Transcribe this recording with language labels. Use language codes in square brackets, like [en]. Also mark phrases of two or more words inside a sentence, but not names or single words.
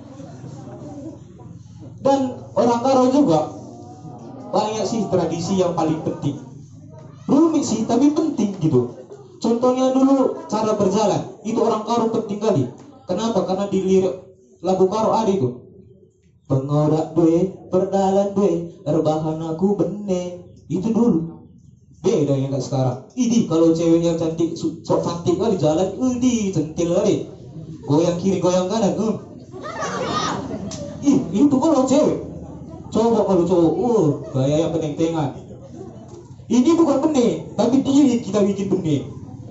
[id] Dan orang Karo juga banyak sih tradisi yang paling penting. Rumit sih tapi penting gitu. Contohnya dulu cara berjalan. Itu orang Karo penting kali. Kenapa? Karena di lirik lagu Karo ada itu. [btx] Pengorak due, perdalan due, rebahan aku bene. [id] Itu dulu. Beda yang gak sekarang. Ini kalau cewek yang cantik, sok cantik kali jalan, centil kali. Goyang kiri, goyang kanan. Itu kalau cewek. Coba kalau cowok, gaya yang peneng-tengan. Ini bukan benih, tapi dia kita bikin benih.